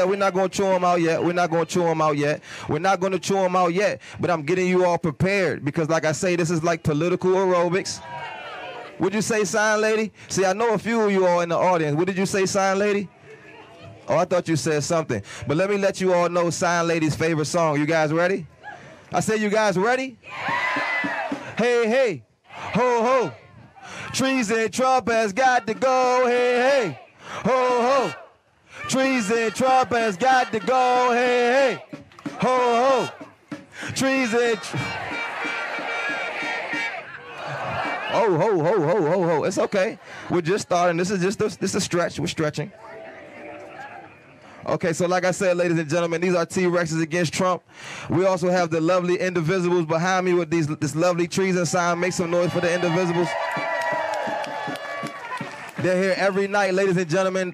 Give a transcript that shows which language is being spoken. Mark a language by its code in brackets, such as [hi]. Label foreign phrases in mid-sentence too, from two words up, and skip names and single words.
[en] We're not going to chew them out yet. We're not going to chew them out yet. We're not going to chew them out yet, but I'm getting you all prepared because, like I say, this is like political aerobics. Would you say, sign lady? See, I know a few of you all in the audience. What did you say, sign lady? Oh, I thought you said something. But let me let you all know sign lady's favorite song. You guys ready? I said, you guys ready? Yeah. Hey, hey, ho, ho. Treason, Trump has got to go. Hey, hey, ho, ho. Treason, Trump has got to go. Hey, hey, ho, ho. Treason. Oh, ho, ho, ho, ho, ho. It's okay. We're just starting. This is a stretch. We're stretching. Okay, so like I said, ladies and gentlemen, these are T-Rexes Against Trump. We also have the lovely Indivisibles behind me with this lovely treason sign. Make some noise for the Indivisibles. They're here every night, ladies and gentlemen.